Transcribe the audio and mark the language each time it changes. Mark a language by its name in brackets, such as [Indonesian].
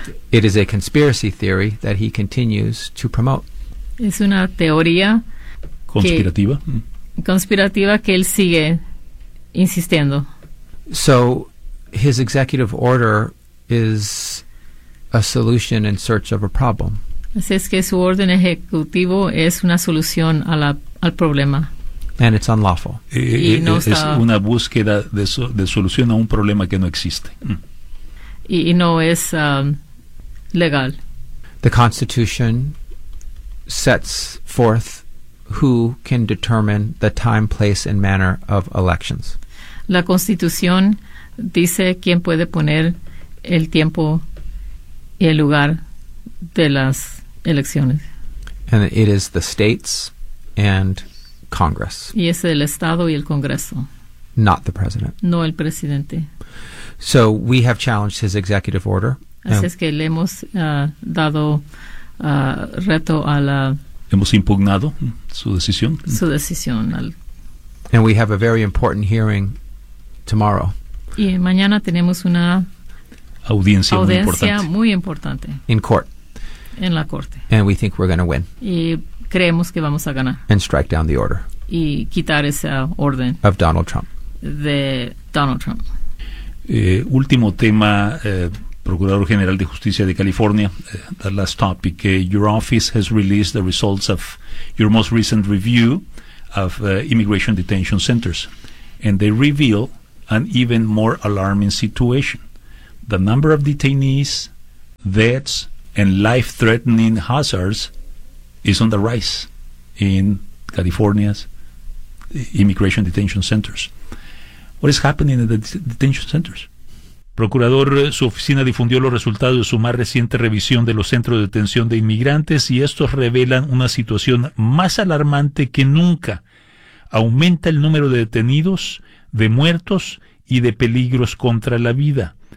[English] It is a conspiracy theory that he continues to promote. [Spanish] Es una teoría conspirativa. Conspirativa que él sigue insistiendo. [English] So his executive order is a solution in search of a problem. [Spanish] Así es que su orden ejecutivo es una solución al problema. [English] And it's unlawful. [Spanish] Es una búsqueda de solución a un problema que no existe. Y no es legal. [English] The Constitution sets forth who can determine the time, place, and manner of elections. [Spanish] La Constitución dice quién puede poner el tiempo y el lugar de las elecciones. [English] And it is the states and Congress. [Spanish] Y es el Estado y el Congreso. [English] Not the president. [Spanish] No el presidente. [English] So we have challenged his executive order. [Spanish] Así es que le hemos dado reto a la. Hemos impugnado su decisión. Su decisión. [English] And we have a very important hearing tomorrow. [Spanish] Y mañana tenemos una audiencia muy importante. [English] In court. [Spanish] En la corte. [English] And we think we're going to win. [Spanish] Y creemos que vamos a ganar. [English] And strike down the order. [Spanish] Y quitar esa orden. [English] Of Donald Trump. [Spanish] De Donald Trump. Último tema, Procurador General de Justicia de California, [English] the last topic. Your office has released the results of your most recent review of immigration detention centers, and they reveal an even more alarming situation. The number of detainees, deaths, and life-threatening hazards is on the rise in California's immigration detention centers. What is happening in the detention centers? [Spanish] Procurador, su oficina difundió los resultados de su más reciente revisión de los centros de detención de inmigrantes y estos revelan una situación más alarmante que nunca. Aumenta el número de detenidos, de muertos y de peligros contra la vida.